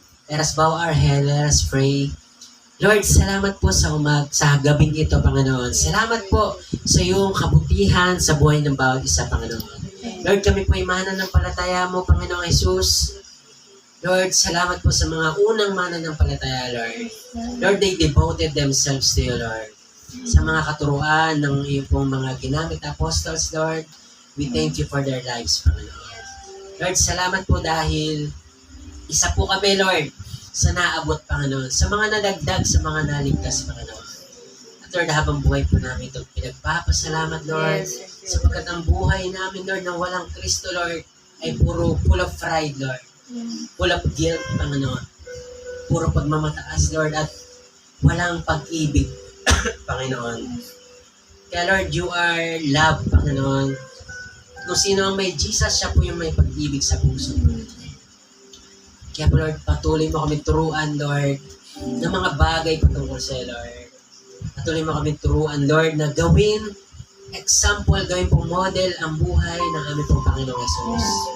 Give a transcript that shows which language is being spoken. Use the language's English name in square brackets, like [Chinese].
[English] Let us bow our head, let us pray. [Filipino] Lord, salamat po sa sa gabing ito, Panginoon. Salamat po sa iyong kabutihan sa buhay ng bawat isa, Panginoon. Lord, kami po ay mananampalataya mo, Panginoong Jesus. Lord, salamat po sa mga unang mananampalataya, Lord. [English] Lord, they devoted themselves to you, Lord. [Filipino] Sa mga katuruan ng iyong pong mga ginamit apostles, Lord, [English] we thank you for their lives, [Filipino] Panginoon. Lord, salamat po dahil isa po kami, Lord, sa naabot, Panginoon. Sa mga nadagdag, sa mga naligtas, Panginoon. At Lord, habang buhay po namin ito, pinagpapasalamat, Lord, sapagkat ang buhay namin, Lord, na walang Kristo, Lord, ay puro [English] full of pride, [Filipino] Lord. [English] Full of guilt, [Filipino] Panginoon. Puro pagmamataas, Lord, at walang pag-ibig, Panginoon. [English] Kaya, Lord, you are love, Panginoon. [Filipino] Kung sino ang may Jesus, siya po yung may pag-ibig sa puso, Panginoon. Kaya po, Lord, patuloy mo kami turuan, Lord, ng mga bagay patungkol sa Lord. Patuloy mo kami turuan, Lord, na gawin example, gawin pong model ang buhay ng aming pong Panginoong Yesus.